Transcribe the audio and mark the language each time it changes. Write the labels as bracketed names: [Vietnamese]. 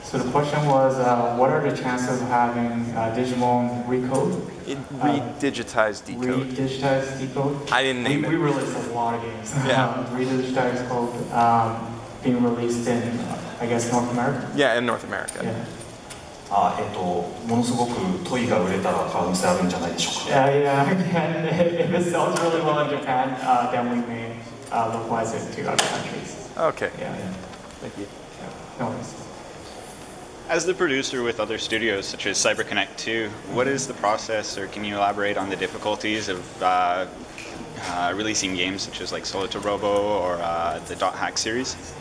[English] So the question was, what are the chances of having Digimon Recode? Redigitized Decode. Redigitized Decode? I didn't name it. We released a lot of games. Yeah. Redigitized Code being released in, I guess, North America? Yeah, in North America. Yeah. [Japanese] ものすごくトイが売れたら可能性あるんじゃないでしょうか。 [English] Yeah, and if it sells really well in Japan, then we may localize it to other countries. Okay. Yeah. Thank you. No worries. As the producer with other studios such as CyberConnect 2, what is the process, or can you elaborate on the difficulties of releasing games such as like Solo to Robo or the Dot Hack series?